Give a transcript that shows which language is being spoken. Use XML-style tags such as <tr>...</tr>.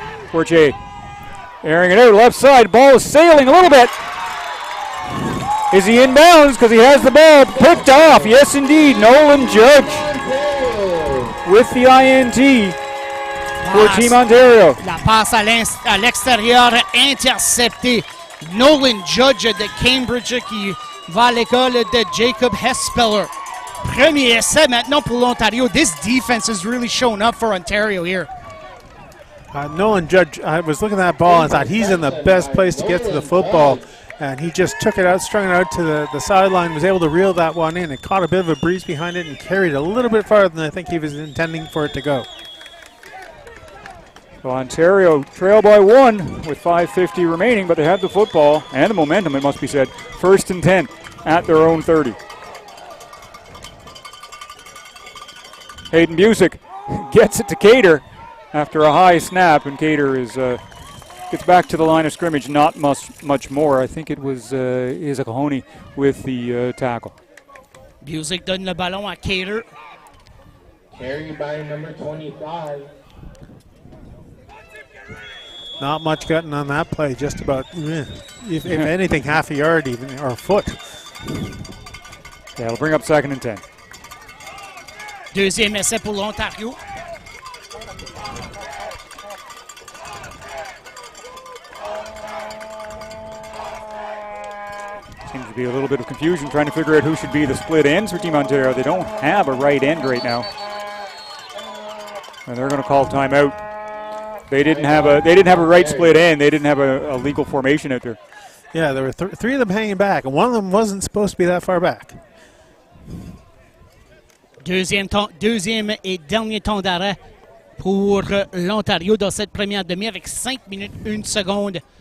<en>Fortier airing it out left side. Ball is sailing a little bit. Is he in bounds? Because he has the ball picked off. Yes, indeed. Nolan Judge with the INT for Team Ontario.</en> <fr>La passe à l'extérieur interceptée. Nolan Judge de Cambridge qui va à l'école de Jacob Hespeller. Premier essai maintenant pour l'Ontario.</fr> <en>This defense has really shown up for Ontario here. Nolan Judge, I was looking at that ball and thought he's in the best place to get to the football. And he just took it out, strung it out to the sideline, was able to reel that one in. It caught a bit of a breeze behind it and carried a little bit farther than I think he was intending for it to go. So Ontario trail by 1 with 5:50 remaining, but they have the football and the momentum, it must be said. 1st and 10 at their own 30. Hayden Busick gets it to Cater after a high snap, and Cater gets back to the line of scrimmage. Not much more. I think it was Izakahoni with the tackle.</en> <fr>Busick donne le ballon à Cater.</fr> <en>Carried by number 25. Not much gotten on that play, just about, if anything, half a yard even, or a foot. Yeah, it'll bring up 2nd and 10.</en> <fr>Deuxième essai pour l'Ontario.</fr> <en>Seems to be a little bit of confusion trying to figure out who should be the split ends for Team Ontario. They don't have a right end right now. And they're going to call timeout. They didn't have a right split end. They didn't have a legal formation out there. Yeah, there were 3 of them hanging back, and one of them wasn't supposed to be that far back.</en> <fr>Deuxième et dernier temps d'arrêt pour l'Ontario dans cette première demi avec 5 minutes 1 seconde.</fr>